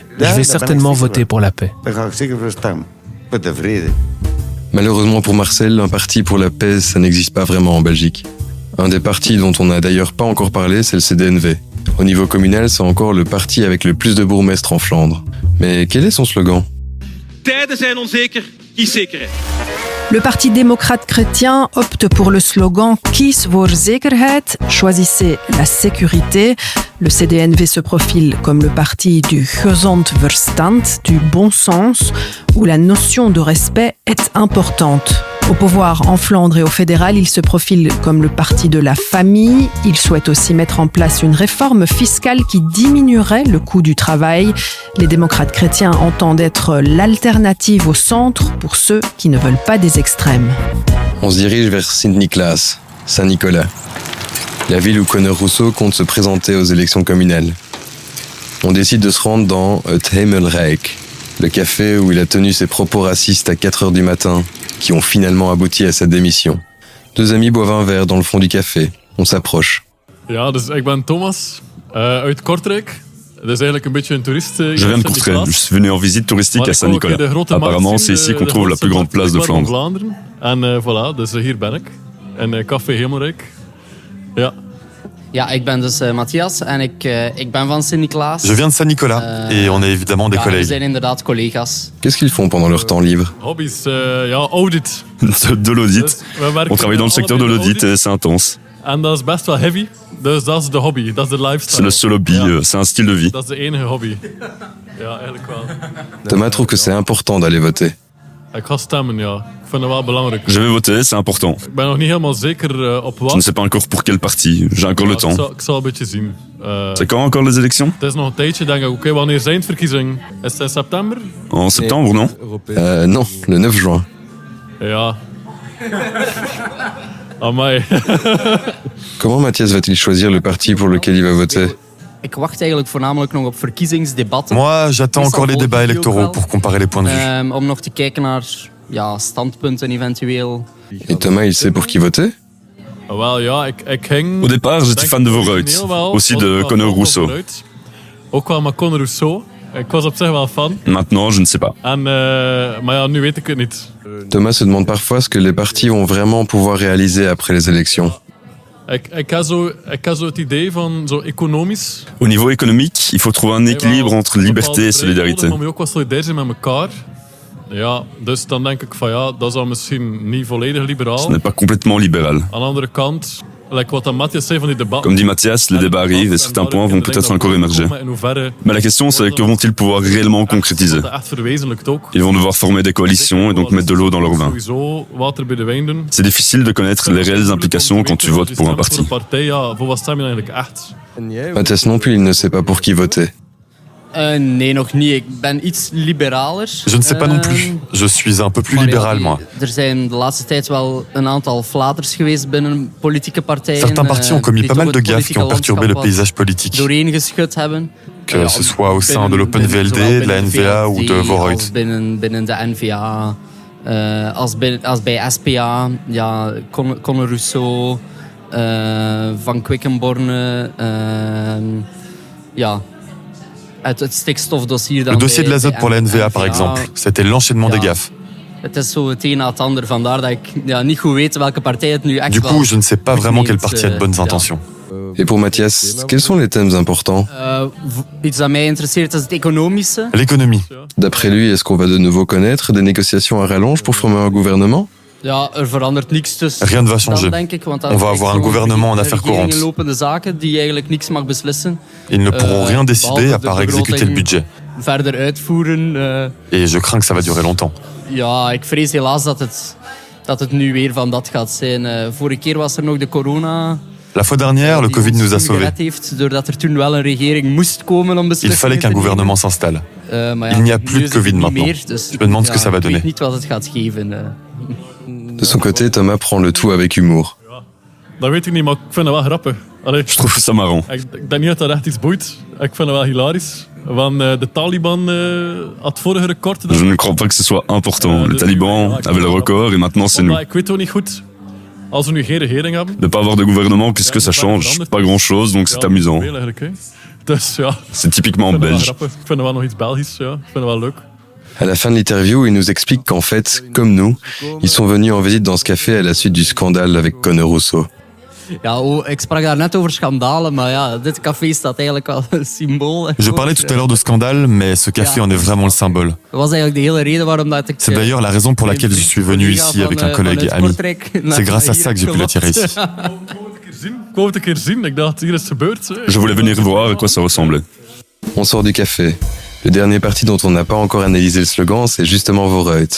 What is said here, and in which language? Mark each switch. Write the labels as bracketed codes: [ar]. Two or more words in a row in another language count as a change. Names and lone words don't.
[fr] Je vais certainement voter pour la paix. Malheureusement pour Marcel, un parti pour la paix, ça n'existe pas vraiment en Belgique. Un des partis dont on n'a d'ailleurs pas encore parlé, c'est le CDNV. Au niveau communal, c'est encore le parti avec le plus de bourgmestres en Flandre. Mais quel est son slogan? [nl] Tijden zijn onzeker, kies zekerheid. [fr] Le Parti démocrate chrétien opte pour le slogan « [nl] Kies voor zekerheid », [fr] choisissez la sécurité. Le CDNV se profile comme le parti du [nl] gezond verstand, [fr] du bon sens, où la notion de respect est importante. Au pouvoir en Flandre et au fédéral, il se profile comme le parti de la famille. Il souhaite aussi mettre en place une réforme fiscale qui diminuerait le coût du travail. Les démocrates chrétiens entendent être l'alternative au centre pour ceux qui ne veulent pas des extrêmes. On se dirige vers Sint-Niklaas, Saint-Nicolas, la ville où Conor Rousseau compte se présenter aux élections communales. On décide de se rendre dans Het Hemelrijk, le café où il a tenu ses propos racistes à 4h du matin, qui ont finalement abouti à sa démission. Deux amis boivent un verre dans le fond du café. On s'approche. [nl] Ja, dus ik ben Thomas uit Kortrijk. Dat is eigenlijk een beetje een toerist. [fr] Je viens de Kortrijk. Je suis venu en visite touristique à Saint-Nicolas. Apparemment, c'est ici qu'on trouve la plus grande place de Flandre. En voilà, [nl] dus hier ben ik. In Café Hemelrijk. Ja. Ja, ik ben dus Matthias en ik ben van Sint-Niklaas. [fr] Je viens de Saint-Nicolas et on est évidemment des collègues. [nl] We zijn inderdaad collega's. [fr] Qu'est-ce qu'ils font pendant leur temps libre? [nl] Hobby's, ja, audit. [fr] De l'audit. On travaille dans le secteur de l'audit et c'est intense. [nl] En dat is best wel heavy. Dus dat is de hobby, dat is de lifestyle. [fr] C'est le seul hobby, c'est un style de vie. [nl] Dat is de enige hobby. Ja, eigenlijk wel. [fr] Thomas trouve que c'est important d'aller voter. [nl] Ik ga stemmen, ja. Ik vind het wel belangrijk. [fr] Je vais voter, c'est important. [nl] Ik ben nog niet helemaal zeker op wat. [fr] Je ne sais pas encore pour quel parti. J'ai encore le temps. [nl] Ik zal een beetje zien. [fr] C'est quand encore les élections? [nl] Het is nog een tijdje, denk ik. Oké, wanneer zijn het verkiezingen? Is het in september? [fr] En septembre, non? Non, le 9 juin. [nl] Ja. Amai. [fr] Comment Matthias va-t-il choisir le parti pour lequel il va voter? [nl] Ik wacht eigenlijk voornamelijk nog op verkiezingsdebatten. [fr] Moi, j'attends encore les débats électoraux pour comparer les points de vue. [nl] Om nog te kijken naar standpunten eventueel. [fr] Et Thomas, il sait pour qui voter? [nl] Wel, ja, ik ging... [fr] Au départ, j'étais fan de Vooruit, aussi de Conor Rousseau. [nl] Ook wel met Conor Rousseau. Ik was op zich wel fan. [fr] Maintenant, je ne sais pas. [nl] En, maar ja, nu weet ik het niet. [fr] Thomas se demande parfois ce que les partis vont vraiment pouvoir réaliser après les élections. [nl] Ik heb zo het idee van zo economisch. [fr] Au niveau économique, il faut trouver un équilibre entre liberté et solidarité. [nl] Maar ook wel solidair zijn met elkaar. Ja, dus dan denk ik van ja, dat is dan misschien niet volledig liberaal. [fr] Ce n'est pas complètement libéral. [nl] Aan de andere kant, like wat Matthias zei van die debatten. [fr] Comme dit Matthias, les débats arrivent et certains points vont peut-être encore émerger. Mais la question c'est que vont-ils pouvoir réellement concrétiser? Ils vont devoir former des coalitions et donc mettre de l'eau dans leur vin. C'est difficile de connaître les réelles implications quand tu votes pour un parti. Matthias non plus, il ne sait pas pour qui voter. [nl] Nee, nog niet. Ik ben iets liberaler. [fr] Je ne sais pas non plus. Je suis un peu plus libéral, moi. [nl] Er zijn de laatste tijd wel een aantal flaters geweest binnen politieke partijen. [fr] Certains partis ont commis pas mal de gaffes qui ont perturbé le paysage politique. [nl] Doorheen geschud hebben. [fr] Que ce soit au sein de l'Open VLD, de la NVA ou de Vooruit. [nl] Binnen de NVA, als bij SPA, ja, Conor Rousseau, Van Quickenborne, ja. [fr] Le dossier de l'azote pour la NVA, par exemple, c'était l'enchaînement des gaffes. Du coup, je ne sais pas vraiment quel parti a de bonnes intentions. Et pour Matthias, quels sont les thèmes importants? L'économie. D'après lui, est-ce qu'on va de nouveau connaître des négociations à rallonge pour former un gouvernement? Rien ne va changer. On va avoir un gouvernement en affaires courantes. Ils ne pourront rien décider à part exécuter le budget. Et je crains que ça va durer longtemps. [nl] dat het nu weer van dat gaat zijn. Vorige keer was er nog de corona. [fr] La fois dernière, le Covid nous a sauvés. Il fallait qu'un gouvernement s'installe. Il n'y a plus de Covid maintenant. Je me demande ce que ça va donner. De son côté, Thomas prend le tout avec humour. [nl] Dat weet ik niet, maar ik vind het wel grappig. [fr] Je trouve ça marrant. [nl] Ik denk niet dat dat echt iets boeit. Ik vind het wel hilarisch. Want de Taliban had vorige record. [fr] Je ne crois pas que ce soit important. Les talibans avaient le record et maintenant c'est nous. [nl] Ik weet ook niet goed. Als we nu geen regering hebben. [fr] De pas avoir de gouvernement, qu'est-ce que ça change? Pas grand-chose, donc c'est amusant. [nl] Dus ja. [fr] C'est typiquement belge. [nl] Ik vind het wel nog iets Belgisch, ja. Ik vind het wel leuk. [fr] À la fin de l'interview, il nous explique qu'en fait, comme nous, ils sont venus en visite dans ce café à la suite du scandale avec Conor Rousseau. [nl] Ja, ik sprak daar net over schandalen, maar ja, dit café staat eigenlijk wel een symbool. [fr] Je parlais tout à l'heure de scandale, mais ce café en est vraiment le symbole. [nl] Dat was eigenlijk de hele reden waarom dat ik... [fr] C'est d'ailleurs la raison pour laquelle je suis venu ici avec un collègue et ami. C'est grâce à ça que j'ai pu l'attirer ici. Je voulais venir voir à quoi ça ressemblait. On sort du café. Le dernier parti dont on n'a pas encore analysé le slogan, c'est justement Vooruit.